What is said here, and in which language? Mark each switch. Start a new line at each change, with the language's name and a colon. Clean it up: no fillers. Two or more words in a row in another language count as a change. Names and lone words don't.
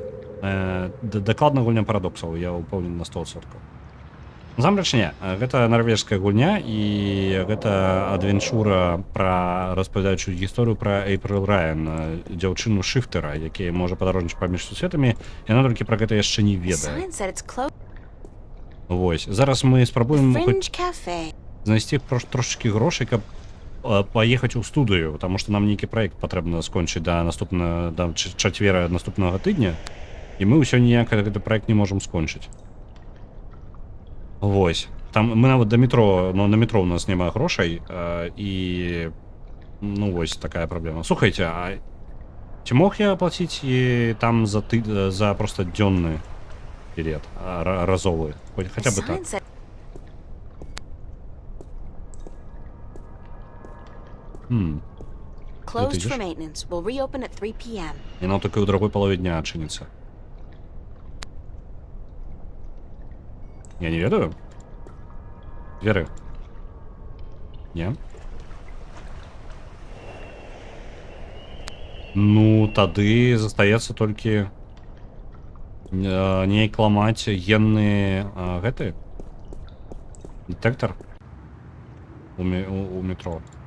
Belarusian: Дакладна гульня парадоксаў, я ўпэўнены на 100%. Насамрэч не, гэта нарвежская гульня, і гэта адвенчура пра распавядаючую гісторыю пра Эйприл Райан, дзяўчыну шыфтера, які можа падарожнічаць паміж сусветамі, яна толькі пра гэта яшчэ не
English: The
Belarusian: ведае.
English: sign said it's closed.
Belarusian: Вось, зараз мы спрабуем
English: Fringe Cafe.
Belarusian: знайсці трошачкі грошай, каб паехаць у студыю, таму што нам нейкі праект патрэбна скончыць да чацвера наступнага тыдня, і мы ўсё ніяк гэты праект не можам скончыць. Вось. Там мы нават да метро, но на метро у нас няма грошай, і ну вось такая праблема. Слухайце, а ці мог я аплаціць і там за просто дзённы білет, разовы, хаця бы так.
English: Closed for maintenance. Will reopen at 3 p.m.
Belarusian: Яна толькі ў другой палове дня адчыніцца. Я не ведаю. Дзверы. Не? Ну, тады застаецца толькі неяк ламаць генны гэты дэтэктар у метро.